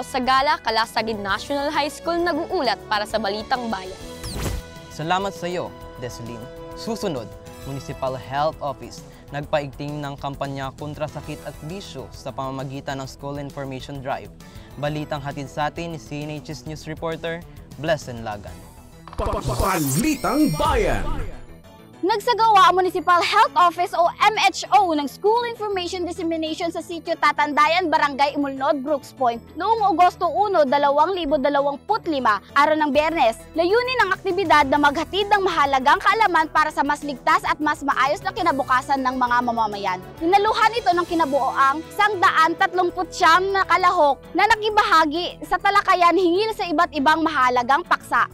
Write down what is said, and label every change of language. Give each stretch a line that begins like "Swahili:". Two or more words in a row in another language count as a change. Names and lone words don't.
Filipino: Sagala, Calasaguean National High School, nag-uulat para sa Balitang Bayan. Salamat sa iyo, Deselyn. Susunod, Municipal Health Office nagpaigting ng kampanya kontra sakit at bisyo sa pamamagitan ng School Information Drive. Balitang hatid sa atin ni CNHS
English: News reporter
Filipino: Blessing Lagan. Balitang Bayan. Nagsagawa ang Municipal Health Office o MHO ng School Information Dissemination sa Sitio Tatandayan, Barangay Imulnod, Brooks Point noong Agosto 1, 2025, araw ng Biyernes. Layunin ng aktibidad na maghatid ng mahalagang kaalaman para sa mas ligtas at mas maayos na kinabukasan ng mga mamamayan. Dinaluhan ito ng kinabuoang 139 na kalahok na nakibahagi sa talakayan hingil sa iba't ibang mahalagang paksa.